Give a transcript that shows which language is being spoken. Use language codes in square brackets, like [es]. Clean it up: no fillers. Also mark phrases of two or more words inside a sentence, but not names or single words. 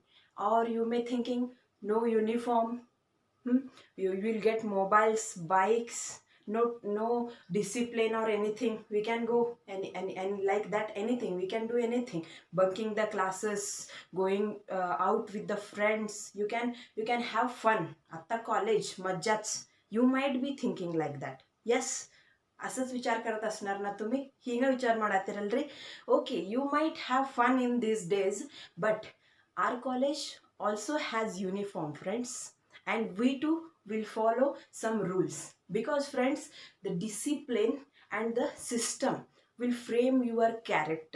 [en] Or you may thinking, no uniform. You will get mobiles, bikes, no discipline or anything. We can go and like that, anything we can do, anything, bunking the classes, going out with the friends. You can have fun at the college, मज्जाच. You might be thinking like that. Yes, [mr] असंच विचार करत असणार ना तुम्ही. [kn] ಹಿಂಗ ವಿಚಾರ ಮಾಡತ್ತೀರಲ್ರಿ. [en] Okay, you might have fun in these days, but our college also has uniform, friends, and we too will follow some rules. Because friends, the discipline and the system will frame your character.